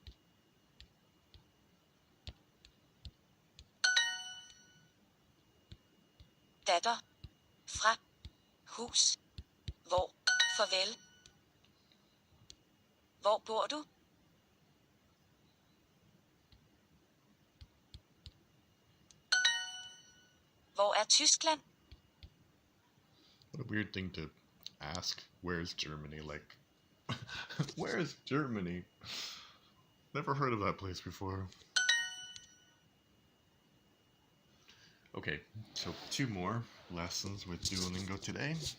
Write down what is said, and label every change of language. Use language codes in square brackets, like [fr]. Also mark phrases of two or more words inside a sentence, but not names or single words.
[da] Datter. Fra. Hus. Hvor. Farvel. Hvor bor du? Hvor er Tyskland? [en] What a weird thing to ask. Where's Germany? Like, where is Germany? Never heard of that place before. Okay, so 2 more lessons with Duolingo today.